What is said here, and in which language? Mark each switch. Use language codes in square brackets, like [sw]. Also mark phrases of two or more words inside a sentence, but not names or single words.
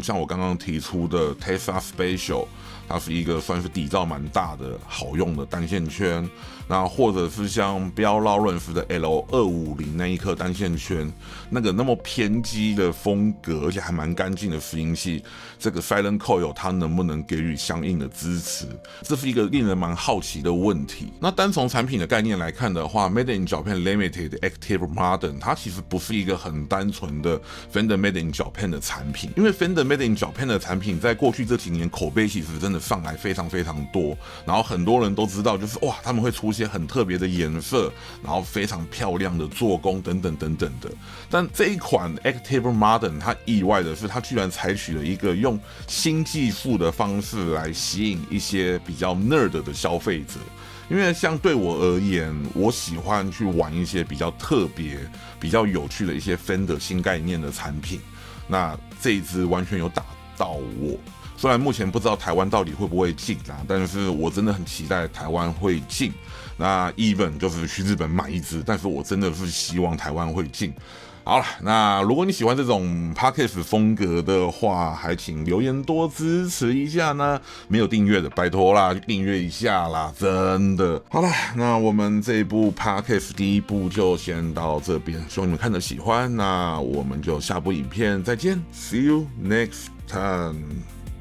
[zh] 像我剛剛提出的 Tesla Special， 它是一個算是底噪蠻大的好用的單線圈，那或者是像 Bell Lawrence 的 L250 那一顆單線圈，那個那麼偏激的風格，而且還蠻乾淨的拾音器，這個 [en] Silent Coil [zh] 它能不能給予相應的支持？這是一個令人蠻好奇的問題。那單從產品的概念來看的話 ，Made in Japan Limited Active Modern 它其實不是一個很單純的 Fender Made in Japan 的產品，因為 Fender Made in Japan 的產品在過去這幾年口碑其實真的上來非常非常多，然後很多人都知道，就是哇，他們會出現很特別的顏色，然後非常漂亮的做工等等等等的。但這一款 Active Modern 它意外的是，它居然採取了一個用新技術的方式來吸引一些比較 nerd 的消費者。因為像對我而言，我喜歡去玩一些比較特別、比較有趣的一些 Fender 新概念的產品。那這一支完全有打到我，雖然目前不知道台灣到底會不會進啦，但是我真的很期待台灣會進。那 even 就是去日本買一支，但是我真的是希望台灣會進。好了，那如果你喜歡這種 podcast 風格的話，還請留言多支持一下呢。沒有訂閱的，拜託啦，去訂閱一下啦，真的。好了，那我們這一部 podcast 第一部就先到這邊，希望你們看得喜歡。那我們就下部影片再見 ， [en] See you next time。